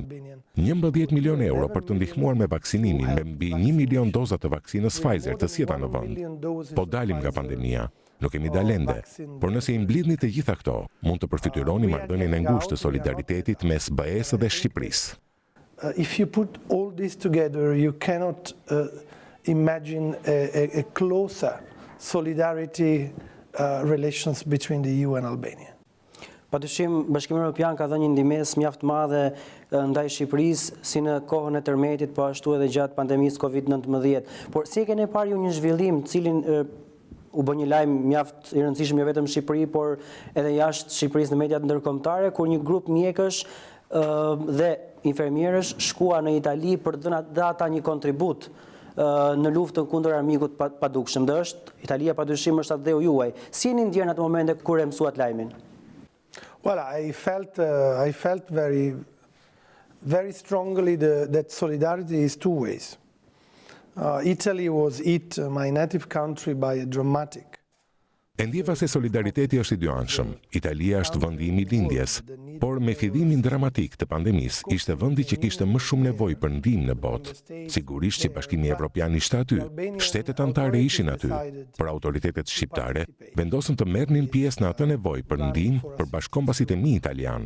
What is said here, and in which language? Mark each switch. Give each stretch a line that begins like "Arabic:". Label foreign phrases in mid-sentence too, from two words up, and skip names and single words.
Albanian: 11 milion euro për të ndihmuar me vaksinimin me mbi 1 milion doza të vaksinës Pfizer të sjellta në vend. Po dalim nga pandemia. Nuk kemi dalende, por nëse i mblidhni të gjitha këto, mund të përfityroni marrëdhënien e ngushtë të solidaritetit mes BE-së dhe Shqipërisë.
English: If you put all this together, you cannot imagine a closer solidarity relations between the EU and Albania.
Albanian: Padyshim, Bashkimi Evropian ka dhënë një ndihmë mjaft madhe ndaj Shqipërisë si në kohën e tërmetit, po ashtu edhe gjatë pandemisë COVID-19. Por si e keni parë ju një zhvillim, cilin u bë një lajm mjaft i rëndësishëm jo vetëm në Shqipëri, por edhe jashtë Shqipërisë në mediat ndërkombëtare, kur një grup mjekësh dhe infermierësh shkua në Itali për të dhënë ata një kontribut në luftën kundër armikut padukshëm. Dhe Italia padyshim është atë dheu juaj. Si jeni ndjerë në atë momente kur e mësuat lajmin?
English: Well, I felt very strongly that solidarity is two ways. Italy was hit, my native country, by a dramatic.
Albanian: E ndjeva se solidariteti është i dyanshëm. Italia është vendi i lindjes, por me fillimin dramatik të pandemisë ishte vendi që kishte më shumë nevojë për ndihmë në botë. Sigurisht që Bashkimi Evropian ishte aty, shtetet anëtare ishin aty, por autoritetet shqiptare vendosën të merrnin pjesë në atë nevojë për ndihmë për bashkëkombësit e mi italian.